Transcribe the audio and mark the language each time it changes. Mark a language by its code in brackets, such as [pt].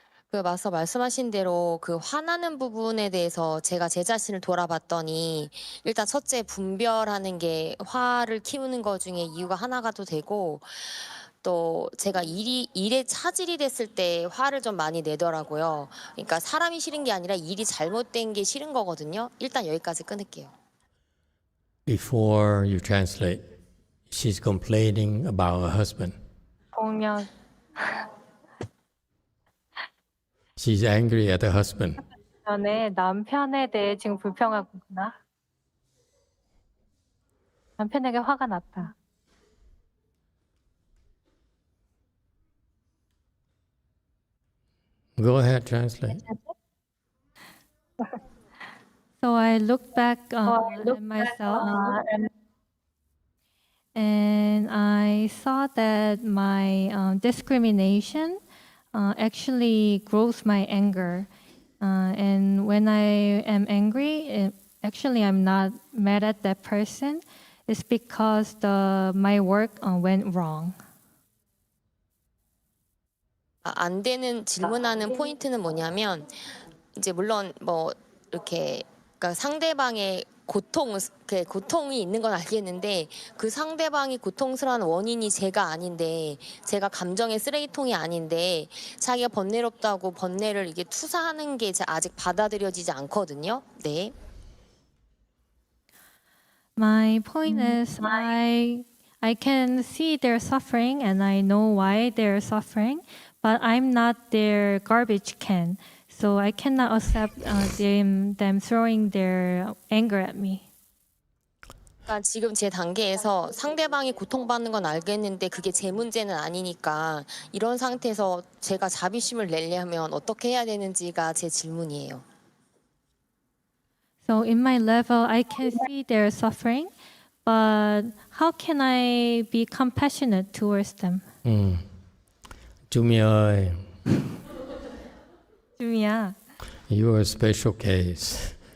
[ko] 마스터 말씀하신 대로 그 화나는 부분에 대해서 제가 제 자신을 돌아봤더니 일단 첫째 분별하는 게 화를 키우는 것 중에 이유가 하나가도 되고 또 제가 일에 차질이 됐을 때 화를 좀 많이 내더라고요. 그러니까 사람이 싫은 게 아니라 일이 잘못된 게 싫은 거거든요. 일단 여기까지 끊을게요. [en] Before you translate, she's complaining about her husband. [ko] 공명. [en] She's angry at her husband. [ko] 전에 남편에 대해 지금 불평하구나. 남편에게 화가 났다. [en] Go ahead, translate. So I looked back at myself and I saw that my discrimination actually grows my anger. And when I am angry, actually I'm not mad at that person. It's because my work went wrong. [ko] 안 되는 질문하는 포인트는 뭐냐면 이제 물론 뭐 이렇게 그러니까 상대방의 고통이 있는 건 알겠는데 그 상대방이 고통스러운 원인이 제가 아닌데 제가 감정의 쓰레기통이 아닌데 자기가 번뇌롭다고 번뇌를 이게 투사하는 게 아직 받아들여지지 않거든요. 네. [en] My point is I can see their suffering and I know why they're suffering, but I'm not their garbage can. So I cannot accept them throwing their anger at me. [ko] 그러니까 지금 제 단계에서 상대방이 고통받는 건 알겠는데 그게 제 문제는 아니니까 이런 상태에서 제가 자비심을 내려면 어떻게 해야 되는지가 제 질문이에요. [en] So in my level, I can see their suffering, but how can I be compassionate towards them? [vi] Jumi ơi, [ko] 주미야, [en] you are a special case.